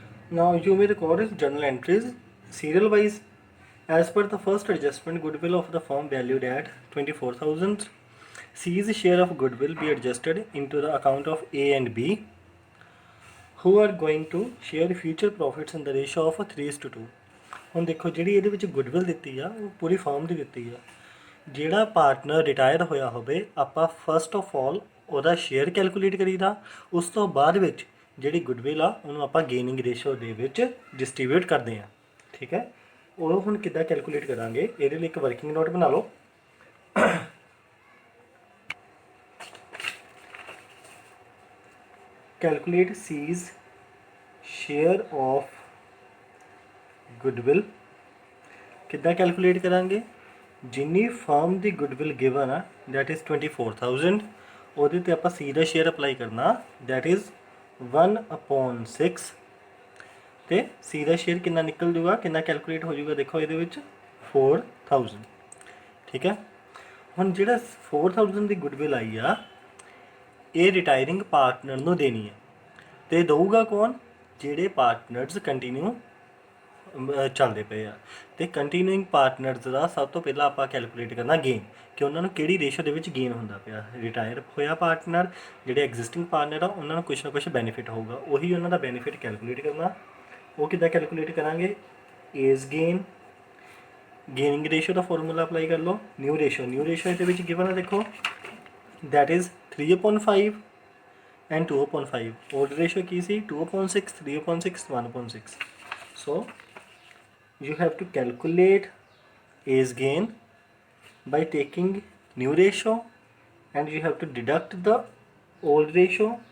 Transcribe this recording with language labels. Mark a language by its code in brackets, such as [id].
[en] Now you may record journal entries serial wise. As per the first adjustment, goodwill of the firm valued at 24,000. C's share of goodwill be adjusted into the account of A and B, who are going to share future profits in the ratio of 3:2. [pa] ਹੁਣ ਦੇਖੋ ਜਿਹੜੀ ਇਹਦੇ ਵਿੱਚ goodwill ਦਿੱਤੀ ਆ ਉਹ ਪੂਰੀ firm ਦੀ ਦਿੱਤੀ ਆ। ਜਿਹੜਾ ਪਾਰਟਨਰ ਰਿਟਾਇਰ ਹੋਇਆ ਹੋਵੇ ਆਪਾਂ ਫਸਟ ਆਫ ਆਲ ਉਹਦਾ ਸ਼ੇਅਰ ਕੈਲਕੂਲੇਟ ਕਰੀਦਾ, ਉਸ ਤੋਂ ਬਾਅਦ ਵਿੱਚ ਜਿਹੜੀ ਗੁੱਡਵਿਲ ਆ ਉਹਨੂੰ ਆਪਾਂ ਗੇਨਿੰਗ ਰੇਸ਼ੋ ਦੇ ਵਿੱਚ ਡਿਸਟ੍ਰੀਬਿਊਟ ਕਰਦੇ ਆ। ਠੀਕ ਹੈ, ਉਹ ਹੁਣ ਕਿੱਦਾਂ ਕੈਲਕੂਲੇਟ ਕਰਾਂਗੇ, ਇਹਦੇ ਲਈ ਇੱਕ ਵਰਕਿੰਗ ਨੋਟ ਬਣਾ ਲਓ। [en] Calculate C's share of goodwill। [pa] ਕਿੱਦਾਂ ਕੈਲਕੂਲੇਟ ਕਰਾਂਗੇ, ਜਿੰਨੀ ਫਰਮ ਦੀ ਗੁੱਡਵਿਲ ਗਿਵਨ ਆ ਦੈਟ ਇਜ਼ 24,000, ਉਹਦੇ ਤੇ ਆਪਾਂ C ਦਾ ਸ਼ੇਅਰ ਅਪਲਾਈ ਕਰਨਾ ਦੈਟ ਇਜ਼ 1 upon 6, ਤੇ C ਦਾ ਸ਼ੇਅਰ ਕਿੰਨਾ ਨਿਕਲ ਜੂਗਾ, ਕਿੰਨਾ ਕੈਲਕੂਲੇਟ ਹੋ ਜੂਗਾ, ਦੇਖੋ ਇਹਦੇ ਵਿੱਚ 4,000। ਠੀਕ ਹੈ, ਹੁਣ ਜਿਹੜਾ 4,000 ਦੀ ਗੁੱਡਵਿਲ ਆਈ ਆ ਇਹ ਰਿਟਾਇਰਿੰਗ ਪਾਰਟਨਰ ਨੂੰ ਦੇਣੀ ਹੈ, ਤੇ ਦਊਗਾ ਕੌਣ, ਜਿਹੜੇ ਪਾਰਟਨਰਸ ਕੰਟੀਨਿਊ ਚੱਲਦੇ ਪਏ ਆ। ਤੇ ਕੰਟੀਨਿਊਇੰਗ ਪਾਰਟਨਰਸ ਦਾ ਸਭ ਤੋਂ ਪਹਿਲਾਂ ਆਪਾਂ ਕੈਲਕੂਲੇਟ ਕਰਨਾ ਗੇਨ, ਕਿ ਉਹਨਾਂ ਨੂੰ ਕਿਹੜੀ ਰੇਸ਼ੋ ਦੇ ਵਿੱਚ ਗੇਨ ਹੁੰਦਾ ਪਿਆ। ਰਿਟਾਇਰ ਹੋਇਆ ਪਾਰਟਨਰ, ਜਿਹੜੇ ਐਗਜ਼ਿਸਟਿੰਗ ਪਾਰਟਨਰ ਆ ਉਹਨਾਂ ਨੂੰ ਕੁਛ ਨਾ ਕੁਛ ਬੈਨੀਫਿਟ ਹੋਊਗਾ, ਉਹੀ ਉਹਨਾਂ ਦਾ ਬੈਨੀਫਿਟ ਕੈਲਕੂਲੇਟ ਕਰਨਾ। ਉਹ ਕਿੱਦਾਂ ਕੈਲਕੂਲੇਟ ਕਰਾਂਗੇ, ਏਜ਼ ਗੇਨ, ਗੇਨਿੰਗ ਰੇਸ਼ੋ ਦਾ ਫਾਰਮੂਲਾ ਅਪਲਾਈ ਕਰ ਲਓ। ਨਿਊ ਰੇਸ਼ੋ ਇਹਦੇ ਵਿੱਚ ਗਿਵਨ ਆ, ਦੇਖੋ [en] that is 3 upon 5 [pa] and 2 upon 5. [en] Old ratio [pa] Ki ਸੀ [en] 2 upon 6, 3 upon 6, 1 upon 6. So you have to calculate age gain by taking new ratio and you have to deduct the old ratio.